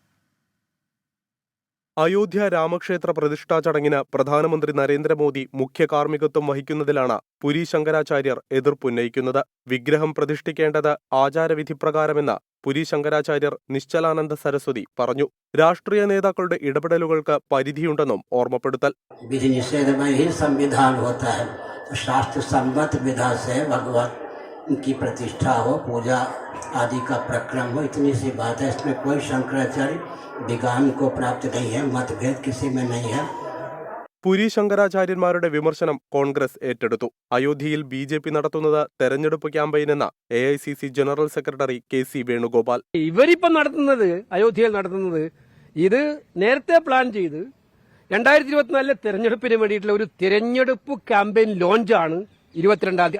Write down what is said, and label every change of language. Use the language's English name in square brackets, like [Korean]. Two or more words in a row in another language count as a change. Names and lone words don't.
[Malayalam] അയോധ്യ രാമക്ഷേത്ര പ്രതിഷ്ഠാ ചടങ്ങിന് പ്രധാനമന്ത്രി നരേന്ദ്രമോദി മുഖ്യ കാർമ്മികത്വം വഹിക്കുന്നതിലാണ് പുരി ശങ്കരാചാര്യർ എതിർപ്പുന്നയിക്കുന്നത്. വിഗ്രഹം പ്രതിഷ്ഠിക്കേണ്ടത് ആചാരവിധിപ്രകാരമെന്ന് പുരി ശങ്കരാചാര്യർ നിശ്ചലാനന്ദ സരസ്വതി പറഞ്ഞു. രാഷ്ട്രീയ നേതാക്കളുടെ ഇടപെടലുകൾക്ക് പരിധിയുണ്ടെന്നും ഓർമ്മപ്പെടുത്തൽ. [Hindi] की प्रतिष्ठा हो, पूजा आदि का प्रक्रम हो, इतनी सी बात है. इसमें कोई शंकराचार्य विज्ञान को प्राप्त नहीं है, मतभेद किसी में नहीं है. [Malayalam] പുരി ശങ്കരാചാര്യന്മാരുടെ വിമർശനം കോൺഗ്രസ് ഏറ്റെടുത്തു. അയോധ്യയിൽ BJP നടത്തുന്നത് തെരഞ്ഞെടുപ്പ് ക്യാമ്പയിനെന്ന AICC [English] general secretary [Malayalam] KC വേണുഗോപാൽ. ഇവരിപ്പം നടത്തുന്നത്, അയോധ്യയിൽ നടത്തുന്നത്, ഇത് നേരത്തെ പ്ലാൻ ചെയ്ത് 2024 തെരഞ്ഞെടുപ്പിന് വേണ്ടിയിട്ടുള്ള ഒരു തെരഞ്ഞെടുപ്പ് [English] campaign launch [Malayalam] 22-ാം തീയതി.